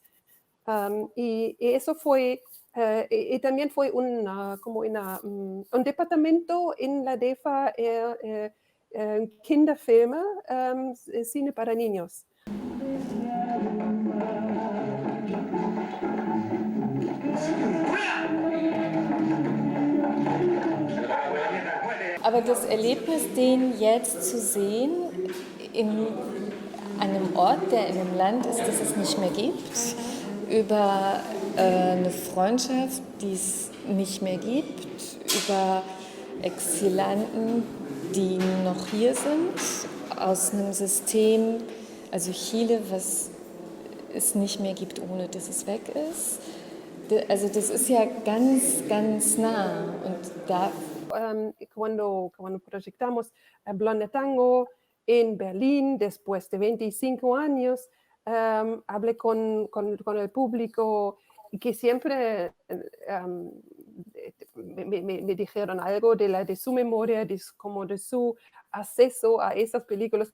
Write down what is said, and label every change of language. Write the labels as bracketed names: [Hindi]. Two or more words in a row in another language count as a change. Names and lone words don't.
[Spanish] Y eso fue, y también fue un departamento en la DEFA, Kinderfilme, cine para niños. [German] Aber das Erlebnis, den jetzt zu sehen, an einem Ort, der in einem Land ist, das es nicht mehr gibt, über eine Freundschaft, die es nicht mehr gibt, über Exilanten, die noch hier sind, aus einem System, also Chile, was es nicht mehr gibt, ohne dass es weg ist. Also das ist ja ganz, ganz nah. Und da [Spanish] Cuando proyectamos Blonde Tango en Berlín, después de 25 años, hablé con el público, que siempre me dijeron algo de su memoria, como de su acceso a esas películas.